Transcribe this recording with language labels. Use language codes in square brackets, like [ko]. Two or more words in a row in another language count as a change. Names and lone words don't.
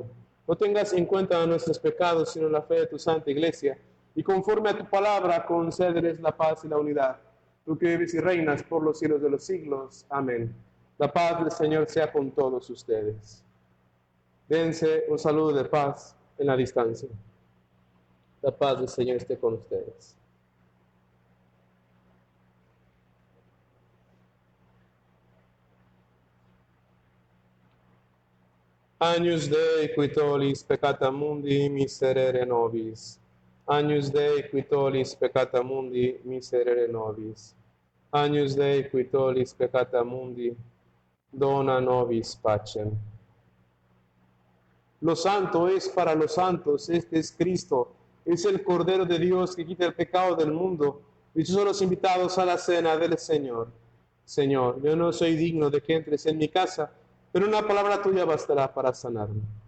[es] No tengas en cuenta nuestros pecados, sino la fe de tu santa iglesia, y conforme a tu palabra, concédeles la paz y la unidad. Tú que vives y reinas por los siglos de los siglos. Amén. La paz del Señor sea con todos ustedes. Dense un saludo de paz en la distancia. La paz del Señor esté con ustedes. [la] Agnus Dei qui tollis peccata mundi, miserere nobis. Agnus Dei qui tollis peccata mundi, miserere nobis. Agnus Dei qui tollis peccata mundi, dona nobis pacem. [es] Lo santo es para los santos, este es Cristo, es el Cordero de Dios que quita el pecado del mundo. Dichosos los invitados a la cena del Señor. Señor, yo no soy digno de que entres en mi casa, pero una palabra tuya bastará para sanarme.